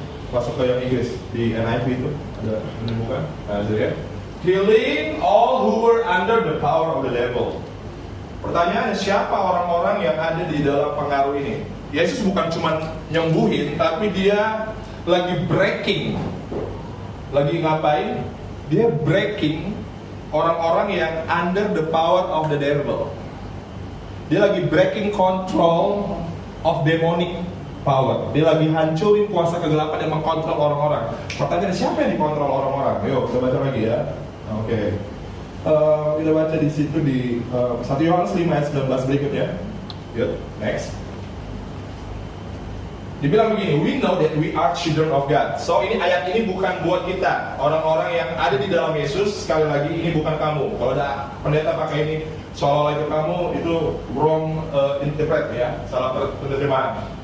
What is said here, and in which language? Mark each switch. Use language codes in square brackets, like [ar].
[id] masuk ke yang Inggris di NIV itu ada ini bukan? Nah, ya. [en] Killing all who were under the power of the devil. [id] Pertanyaannya, siapa orang-orang yang ada di dalam pengaruh ini? Yesus bukan cuma nyembuhin, tapi dia lagi breaking. Lagi ngapain? [en] Dia breaking [id] orang-orang yang [en] under the power of the devil. [id] Dia lagi [en] breaking control of demonic power. [id] Dia lagi hancurin kuasa kegelapan yang mengkontrol orang-orang. Pertanyaannya, siapa yang dikontrol orang-orang? Yuk, kita baca lagi ya. Oke. Kita baca di situ di 1 Yohanes 5 ayat 19 berikutnya. Yuk, next. Dibilang begini, [en] we know that we are children of God. [id] So ini ayat ini bukan buat kita, orang-orang yang ada di dalam Yesus. Sekali lagi, ini bukan kamu. Kalau ada pendeta pakai ini seolah-olah itu kamu, itu [en] wrong interpret [id] ya, salah penerimaan.